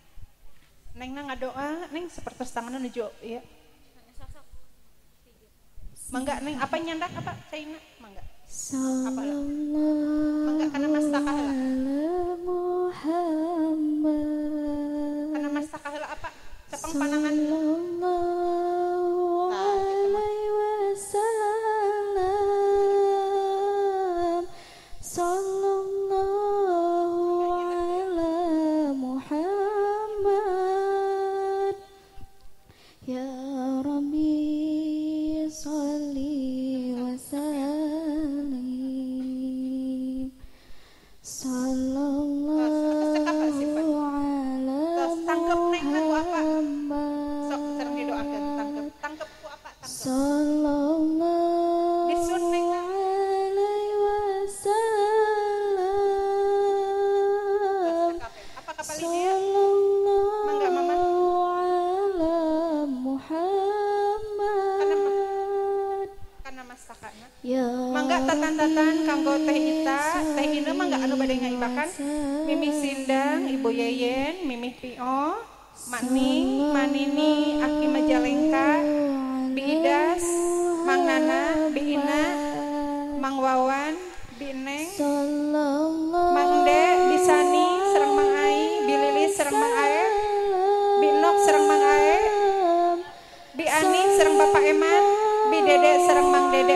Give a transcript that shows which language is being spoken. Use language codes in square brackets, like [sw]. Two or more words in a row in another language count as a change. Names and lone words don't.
[su] Nengna ngadoa, neng sapertos tanganna nuju ieu. Mangga neng apa nyandak apa caina mangga. Apa heula? Mangga kana mastaka heula. Muhammad Kana mastaka heula apa? Cepeng panangan. [ar] صلى الله عليه وسلم صلى الله على محمد يا رب صل وسلم صلى الله [su] Tangkep neng lagu apa? Sok sareng didoakeun tangkep ku apa? Tangkep. sallallahu Disun neng [ar] عليه وسلم [su] apa kapali dia? Mangga mama. ala Muhammad Kana mastakana. ya Mangga tatan-tatan kanggo teh ita, teh ina mangga anu bade ngaibakan. Mimih Sindang, Ibu Yeyen, Mimih Pio, Mak Ning, Manini, Aki Majalengka, Bi Idas, Mang Nana, Bi Ina, Mang Wawan, Bi Neng, Mang De, Bi Sani, sareng Mang Ai, Bi Lilis sareng Mang Ae, Bi Nok sareng Mang Ae, Bi Ani sareng Bapak Eman, Bi Dede sareng Mang Dede.